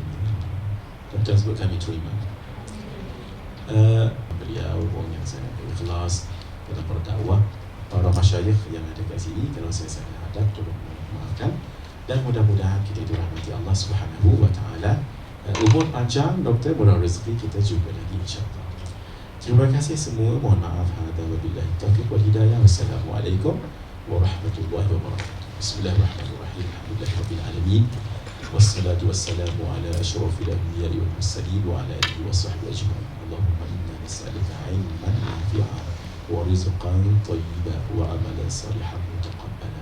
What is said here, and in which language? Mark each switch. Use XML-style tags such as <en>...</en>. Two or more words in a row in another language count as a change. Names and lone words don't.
<ms>Tuan-tuan sebut kami terima. Beliau orang yang sangat ikhlas dalam berdakwah. Para masyayikh yang ada kat sini, kalau saya salah adab, tolong maafkan. Dan mudah-mudahan kita dirahmati</ms> <ar>الله سبحانه وتعالى.</ar> <ms>Umur panjang, doktor, murah rezeki, kita jumpa lagi insyaAllah. Terima kasih semua. Mohon maaf.</ms> <ar>هذا وبالله التوفيق والهداية. والسلام عليكم ورحمة الله وبركاته بسم الله الرحمن الرحيم الحمد لله رب العالمين. والصلاة والسلام على أشرف الأنبياء والمرسلين وعلى آله وصحبه أجمعين. اللهم إنا نسألك علما نافعا ورزقا طيبا وعملا صالحا متقبلا.</ar>